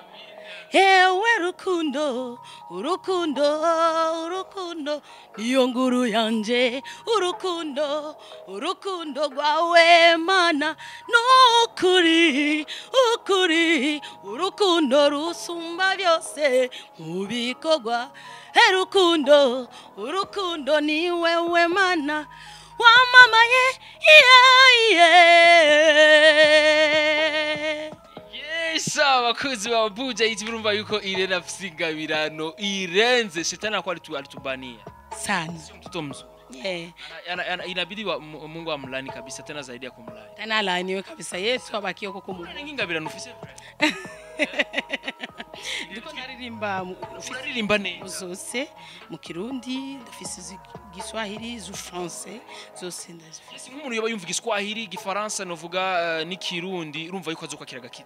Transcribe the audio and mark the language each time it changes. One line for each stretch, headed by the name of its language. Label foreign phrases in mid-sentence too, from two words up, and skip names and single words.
Rundi: Ewe rukundo, urukundo niyo nguru yanje. Urukundo rwawe Mana nukuri, urukundo rusumba byose mu bikorwa. Urukundo ni wewe Mana wamamaye. Abakozi ba Buja Hit urumva yuko Irene afise ingabirano irenze.
Swahili: Shetani akwari alitubania sana. Sio mtoto mzuri. Inabidi Mungu amlani kabisa, tena zaidi ya kumlani. Tena laaniwe kabisa.
Rundi: Yesu abakiye ko kumuntu. Nini ingabirano ufise? Ndiko naririmba neza zose mu Kirundi, ndafise Igiswahili, zu Français, zose ndazifise. Nk'umuntu yoba yumva Igiswahili, Igifaransa novuga n'Ikirundi, urumva yuko azokwakira gakiza.